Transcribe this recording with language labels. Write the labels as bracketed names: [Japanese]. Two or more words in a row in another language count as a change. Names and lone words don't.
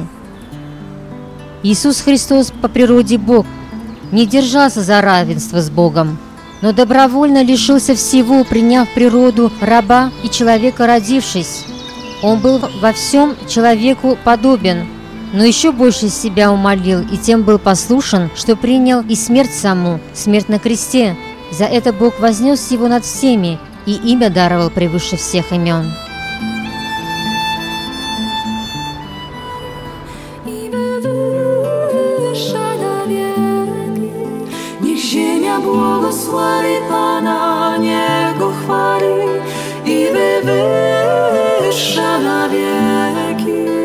[Russian] Иисус Христос по природе Бог не держался за равенство с Богом, но добровольно лишился всего, приняв природу раба и человека родившись. Он был во всем человеку подобен, но еще больше себя умолил и тем был послушен, что принял и смерть саму, смерть на кресте. За это Бог вознес его над всеми и имя даровал превыше всех имен. [Polish] Błogosławi Pana, Niego chwali i wywyższa na wieki.